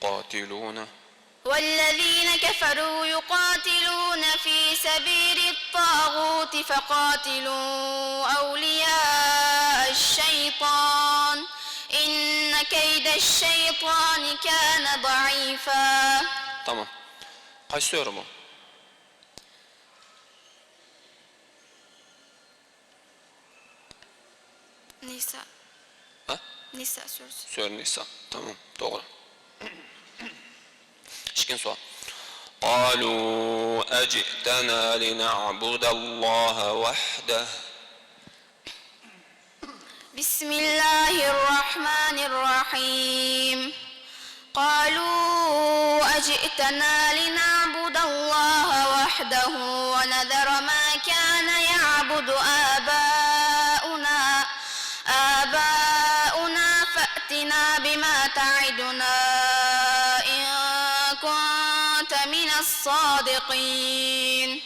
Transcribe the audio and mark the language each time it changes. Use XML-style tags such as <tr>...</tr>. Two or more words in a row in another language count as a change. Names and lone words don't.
<ar>يقاتلون في سبيل الطاغوت فقاتلوا أولياء الشيطان إن كيد الشيطان كان ضعيفا.</ar> <tr>Tamam. Kaç soru bu? Nisa. Ha? Nisa suresi. Sure Nisa. Tamam. Doğru. İkinci soru.</tr> <ar>قالوا أجئتنا لنعبد الله وحده. بسم الله الرحمن الرحيم. قالوا أجئتنا لنعبد الله وحده ونذر ما كان يعبد آباؤنا فأتنا بما تعدنا إن كنت من الصادقين.</ar>